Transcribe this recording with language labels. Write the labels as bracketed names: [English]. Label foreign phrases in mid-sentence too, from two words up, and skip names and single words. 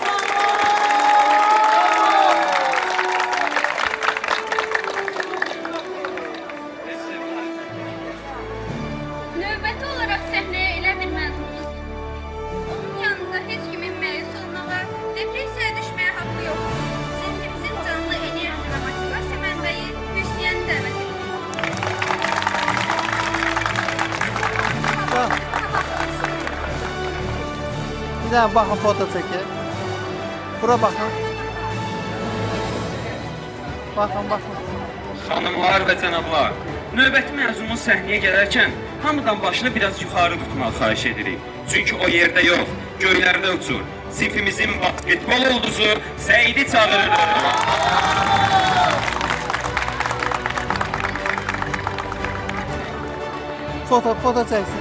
[Azerbaijani] Növbəti olaraq səhnəyə elə bir məzunumuz. Onun yanında heç kimin məyus olmağa, depressiyaya düşməyə haqqı yoxdur. Sinfimizin canlı enerji və motivasiya mənbəyi Hüsniyəni dəvət edirik. [Turkish] Bir tane bakın foto çekin. Bura bakın. Bakın bakın. [Azerbaijani] Xanımlar və cənablar, növbəti məzunumuz səhnəyə gələrkən hamıdan başını biraz yuxarı tutmağı xahiş edirik. Çünki o yerdə yox, göylərdə uçur. Sinfimizin basketbol ulduzu Səidi çağırırıq. [Turkish] Foto çeksin.